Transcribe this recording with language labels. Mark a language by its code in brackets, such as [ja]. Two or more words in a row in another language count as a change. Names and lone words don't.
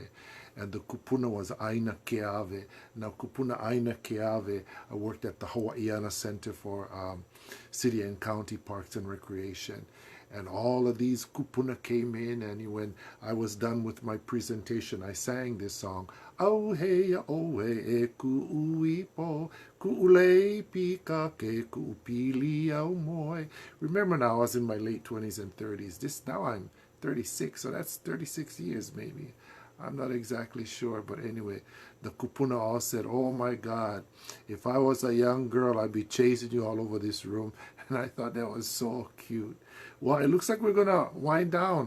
[en] And the kupuna was Aina Keawe. Now, kupuna Aina Keawe worked at the Hawaiian Center for City and County Parks and Recreation. And all of these kupuna came in, and when I was done with my presentation, I sang this song. [haw] Auhea oe e ku'ui po, ku'ulei pika ke ku'upili au moe. [en] Remember now, I was in my late 20s and 30s. Now I'm 36, so that's 36 years maybe. I'm not exactly sure, but anyway, the kupuna all said, oh my God, if I was a young girl, I'd be chasing you all over this room. And I thought that was so cute. Well, it looks like we're going to wind down.